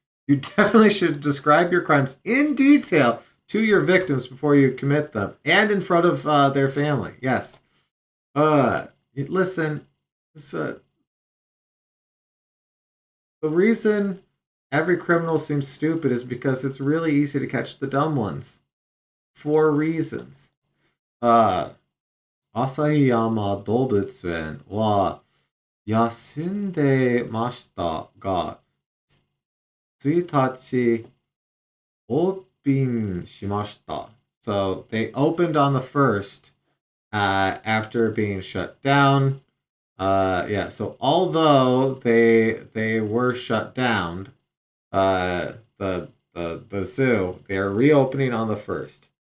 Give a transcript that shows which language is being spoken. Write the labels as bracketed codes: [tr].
[en] You definitely should describe your crimes in detail to your victims before you commit them and in front of their family. Yes. Listen, this, the reason every criminal seems stupid is because it's really easy to catch the dumb ones. 4 reasons. [ja] Uh, 旭山動物園は休んでましたが、1日オープンしました. [en] So they opened on the first after being shut down. Yeah, so although they were shut down, the zoo, they are reopening on the first.